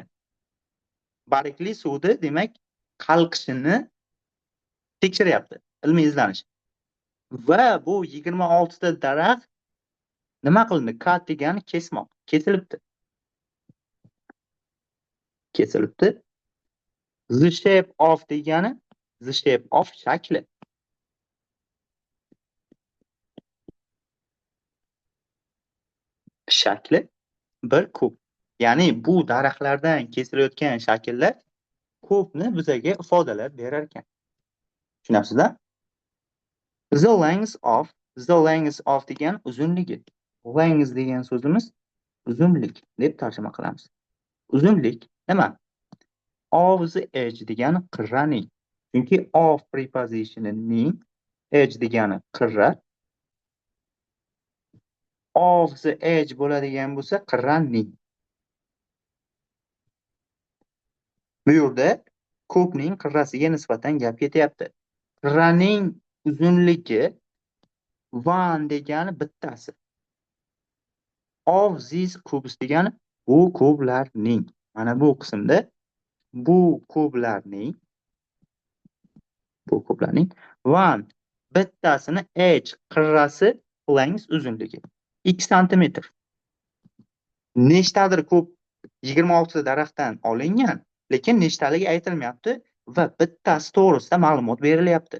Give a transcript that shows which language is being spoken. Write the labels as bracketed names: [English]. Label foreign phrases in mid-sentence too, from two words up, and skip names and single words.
[Uzbek] Barikli suvni demak qalqishini tekshiryapti ilmiy izlanish. Va bu 26 ta daraxt nima qilindi? Cut degani kesmoq, kesilibdi. [English] The shape of degani the shape of shakli. [Uzbek] Shakli bir kub. Ya'ni bu daraxtlardan kesilayotgan shakllar kubni bizaga ifodalar berar ekan. Tushunasizlar? [English] The length of [Uzbek] degan uzunligi. Length degan so'zimiz uzunlik deb tarjima qilamiz. Uzunlik nima? [English] Of the edge [Uzbek] degani qirraning. Chunki of preposition'ining edge degani qirra. [English] Of the edge [Uzbek] bo'ladigan bo'lsa qirraning. Bu yerda kubning qirrasiga nisbatan gap ketyapti. Qirraning uzunligi 1 degani bittasi. [English] Of these cubes [Uzbek] degani bu kublarning. Mana bu qismda bu kublarning 1 bittasini edge qirrasi length uzunligi 2 santimetr. Nechtadir kub 26 ta daraxtdan olingan, lekin nechtaligi aytilmayapti va bittasi to'g'risida ma'lumot berilyapti.